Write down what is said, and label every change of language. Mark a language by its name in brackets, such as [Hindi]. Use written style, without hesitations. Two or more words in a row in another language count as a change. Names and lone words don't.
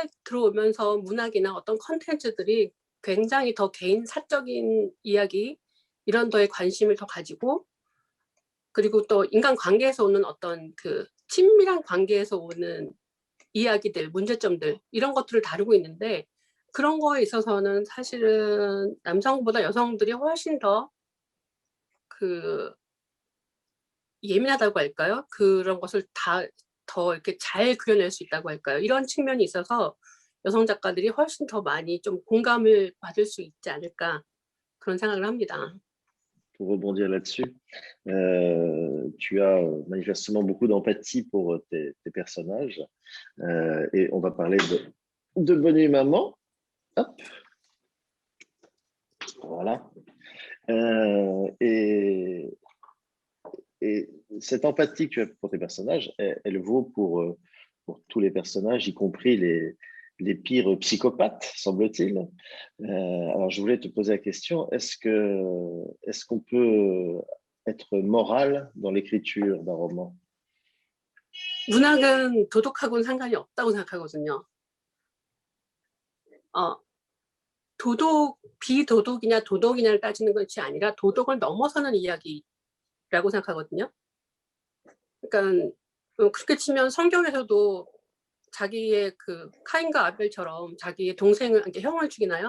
[Korean] 들어오면서 문학이나 어떤 컨텐츠들이 굉장히 더 개인 사적인 이야기 이런 거에 관심을 더 가지고 그리고 또 인간 관계에서 오는 어떤 그 친밀한 관계에서 오는 이야기들, 문제점들 이런 것들을 다루고 있는데 그런 거에 있어서는 사실은 남성보다 여성들이 훨씬 더 그 예민하다고 할까요? 그런 것을 더 이렇게 잘 그려낼 수 있다고 할까요? 이런 측면이 있어서 여성 작가들이 훨씬 더 많이 좀 공감을 받을 수 있지 않을까 그런 생각을 합니다. [French] Pour rebondir là-dessus, tu as manifestement beaucoup d'empathie pour tes personnages, et on va parler de Bonne Nuit Maman. Hop. Voilà. Et cette empathie que tu as pour tes personnages, elle vaut pour tous les personnages, y compris les pires psychopathes, semble-t-il. Alors, je voulais te poser la question, est-ce qu'on peut être moral dans l'écriture d'un roman? [Korean] 문학은 도덕하고는 상관이 없다고 생각하거든요. 비도덕이냐 도덕이냐를 따지는 것이 아니라 도덕을 넘어서는 이야기라고 생각하거든요. 그러니까 그렇게 치면 성경에서도 자기의 그 카인과 아벨처럼 자기의 동생을 이렇게 형을 죽이나요?